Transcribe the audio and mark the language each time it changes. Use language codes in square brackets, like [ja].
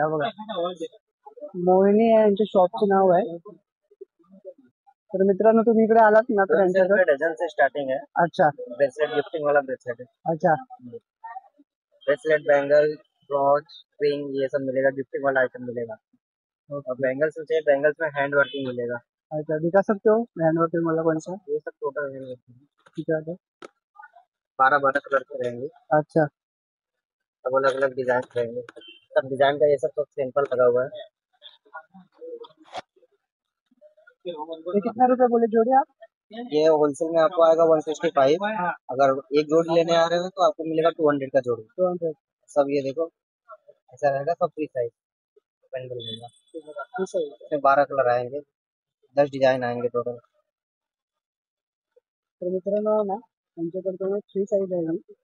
[mr] हा बघा मोहिनी आहे यांच्या शॉपचं नाव आहे. तर मित्रांनो तुम्ही इकडे आलात ना तर यांच्याकडे [hi] डझन से स्टार्टिंग है. अच्छा, ब्रेसलेट गिफ्टिंग वाला ब्रेसलेट है. अच्छा, ब्रेसलेट, बैंगल, ब्रॉच, रिंग ये सब मिलेगा. गिफ्टिंग वाला आइटम मिलेगा. और बैंगल्स चाहिए, बैंगल्स में हैंड वर्किंग मिलेगा. अच्छा दिखा सकते हो हैंड वर्किंग वाला कौन सा? ये सब टोटल ठीक है. 12 कलर के रहेंगे. अच्छा, सब अलग अलग डिजाइन रहेंगे. सब डिजाइन का ये सब तो सिंपल लगा हुआ है। ये कितना रुपए बोले जोड़ी आप? ये होलसेल में आपको आएगा 165। अगर एक जोड़ी लेने आ रहे हो तो आपको मिलेगा 200 का जोड़ी। 200। सब ये देखो ऐसा रहेगा, सब फ्री साइज पेंडल मिलेगा। इसमें 12 कलर आएंगे, 10 डिजाइन आएंगे टोटल। [mr] तर मित्रांनो ना यांच्याकडे फ्री साईज आहे ही.